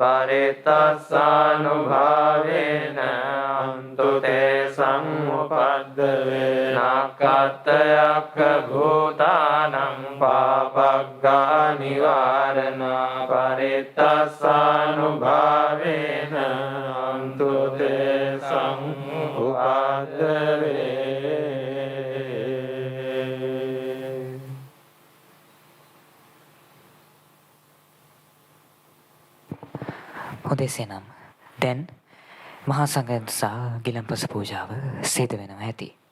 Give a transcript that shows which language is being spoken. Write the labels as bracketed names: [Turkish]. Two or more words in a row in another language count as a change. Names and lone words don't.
[Pali] පරිත්තස්සානුභාවේන අන්තු තේ සම්මුපද්දවේ නක්ඛත්තයක් භූතානං පාපග්ගා නිවාරණා පරිත්තස්සානුභාවේන අන්තු තේ සම්මුපද්දවේ. [Sinhala] හොඳේ සේනම් දැන් මහා සංඝරත්නය සහ ගිලන්පස පූජාව සිදු වෙනවා ඇති.